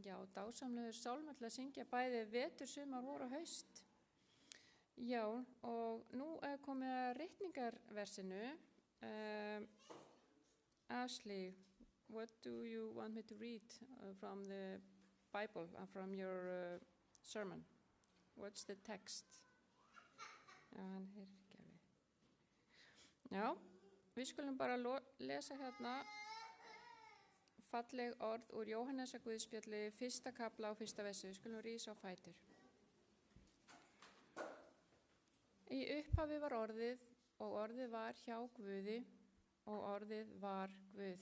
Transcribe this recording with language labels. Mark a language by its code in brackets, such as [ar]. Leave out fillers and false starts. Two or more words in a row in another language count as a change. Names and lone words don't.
[is] dásamlegur sálmur til að syngja bæði vetur, sumar, vor og haust. Já, og nú er komið að ritningarversinu. [en] Ashley, what do you want me to read from the Bible, from your sermon? What's the text? [is] Já, hann heyrir ekki alveg. Já, við skulum bara lesa hérna falleg orð úr Jóhannesar Guðspjalli, 1. kafla og 1. versi. Við skulum rísa á fætur. Í upphafi var orðið, og orðið var hjá Guði, og orðið var Guð.